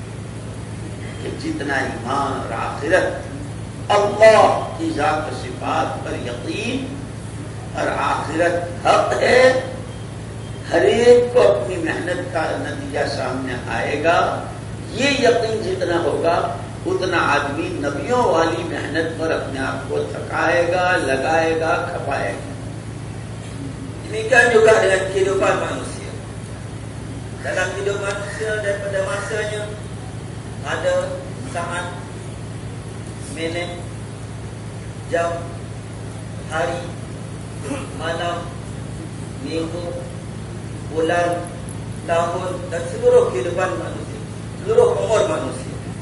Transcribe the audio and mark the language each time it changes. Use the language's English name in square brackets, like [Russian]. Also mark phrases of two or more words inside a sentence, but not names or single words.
[Urdu] کہ جتنا ایمان اور آخرت، اللہ کی ذات و صفات پر یقین اور آخرت حق ہے، ہر ایک کو اپنی محنت کا نتیجہ سامنے آئے گا. یہ یقین جتنا ہوگا اتنا آدمی نبیوں والی محنت پر اپنے آپ کو تھکائے گا، لگائے گا، کھپائے گا. [Malay] Demikian juga dengan kehidupan manusia. Dalam hidup manusia daripada masanya ada saat, minit, jam, hari, malam, minggu, bulan, tahun dan seluruh kehidupan manusia, seluruh umur manusia.